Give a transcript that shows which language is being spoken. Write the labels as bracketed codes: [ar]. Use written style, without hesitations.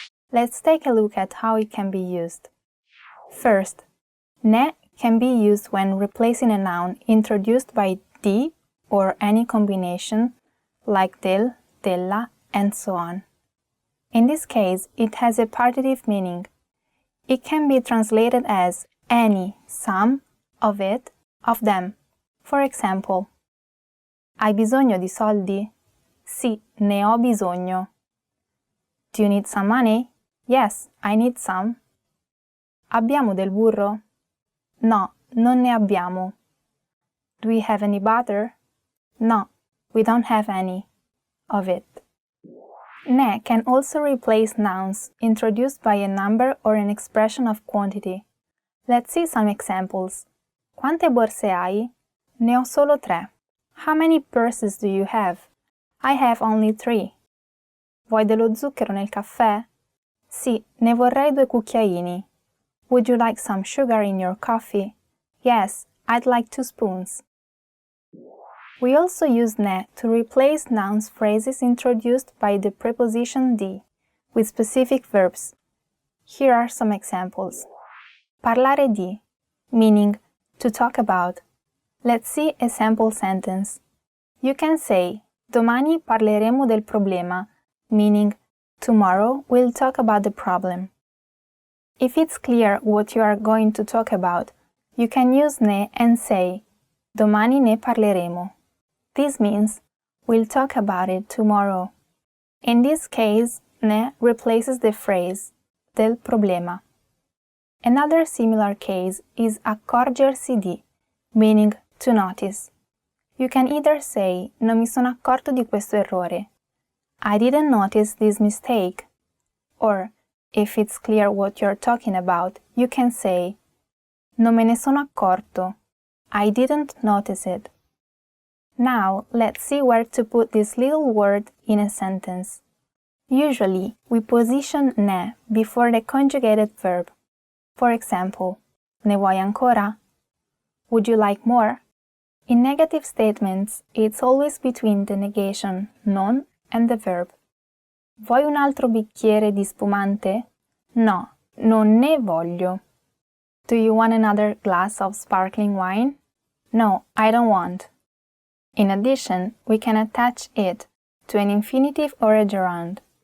[en] Let's take a look at how it can be used. First, ne can be used when replacing a noun introduced by di or any combination like del, della, and so on. In this case, it has a partitive meaning. It can be translated as any, some, of it, of them. For example, [it] hai bisogno di soldi? Sì, ne ho bisogno. [en] Do you need some money? Yes, I need some. [it] Abbiamo del burro? No, non ne abbiamo. [en] Do we have any butter? No, we don't have any of it. Ne can also replace nouns introduced by a number or an expression of quantity. Let's see some examples. [it] Quante borse hai? Ne ho solo 3. [en] How many purses do you have? I have only 3. [it] Vuoi dello zucchero nel caffè? Sì, ne vorrei 2 cucchiaini. [en] Would you like some sugar in your coffee? Yes, I'd like 2 spoons. We also use ne to replace nouns phrases introduced by the preposition di with specific verbs. Here are some examples. [it] Parlare di, [en] meaning to talk about. Let's see a sample sentence. You can say, [it] domani parleremo del problema, [en] meaning tomorrow we'll talk about the problem. If it's clear what you are going to talk about, you can use ne and say, [it] domani ne parleremo. [en] This means, we'll talk about it tomorrow. In this case, ne replaces the phrase, [it] del problema. [en] Another similar case is [it] accorgersi di, [en] meaning to notice. You can either say, [it] non mi sono accorto di questo errore. [en] I didn't notice this mistake. Or, if it's clear what you're talking about, you can say, [it] non me ne sono accorto. [en] I didn't notice it. Now, let's see where to put this little word in a sentence. Usually, we position ne before the conjugated verb. For example, [it] ne vuoi ancora? [en] Would you like more? In negative statements, it's always between the negation non and the verb. [it] Vuoi un altro bicchiere di spumante? No, non ne voglio. [en] Do you want another glass of sparkling wine? No, I don't want. In addition, we can attach it to an infinitive or a gerund.